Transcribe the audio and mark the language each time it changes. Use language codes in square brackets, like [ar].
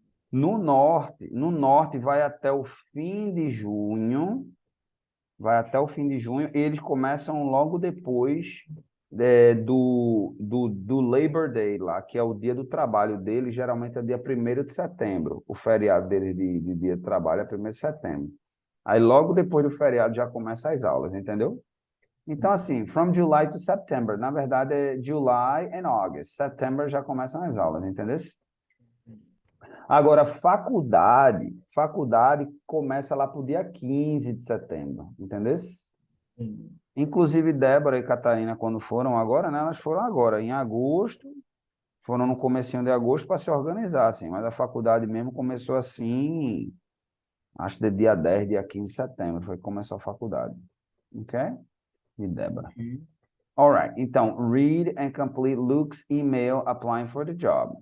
[pt] No norte vai até o fim de junho, vai até o fim de junho, e eles começam logo depois do Labor Day lá, que é o dia do trabalho deles, geralmente é dia 1º de setembro. O feriado deles de dia de trabalho é 1º de setembro. Aí logo depois do feriado já começam as aulas, entendeu? Então, assim, [en] from July to September, [pt] na verdade é [en] July and August. [pt] September já começam as aulas, entendeu? Agora, faculdade começa lá para o dia 15 de setembro, entendeu? Inclusive, Débora e Catarina, quando foram agora, né? Elas foram agora, em agosto, foram no comecinho de agosto para se organizar, assim, mas a faculdade mesmo começou assim, acho que de dia 10, dia 15 de setembro, foi que começou a faculdade. Ok? E Débora. [en] Ok. Alright, então, read and complete Luke's email applying for the job.